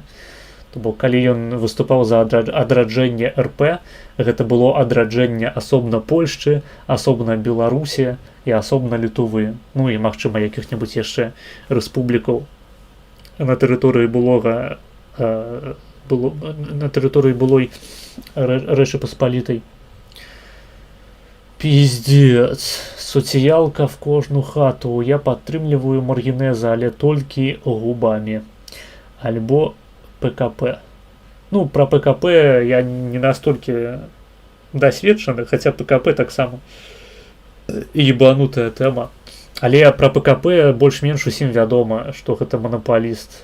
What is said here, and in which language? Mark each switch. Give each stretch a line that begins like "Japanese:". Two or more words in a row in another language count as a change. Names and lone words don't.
Belarusian: То бок, калі ён выступаў за адраджэнне РП, гэта было адраджэнне асобна Польшчы, асобна Беларусі і асобна Літувы. Ну і, магчыма, якіх-небудзь яшчэ рэспублікаў на тэрыторыі былой Рэчы Паспалітай.
Ukrainian: Пиздец. Соціялка в кожну хату.
Belarusian: Я падтрымліваю Маргінеза, але толькі губамі. Альбо ПКП. Ну, пра ПКП я не настолькі дасведчаны, хаця ПКП таксама ебанутая тэма. Але пра ПКП больш-менш усім вядома, што гэта манапаліст.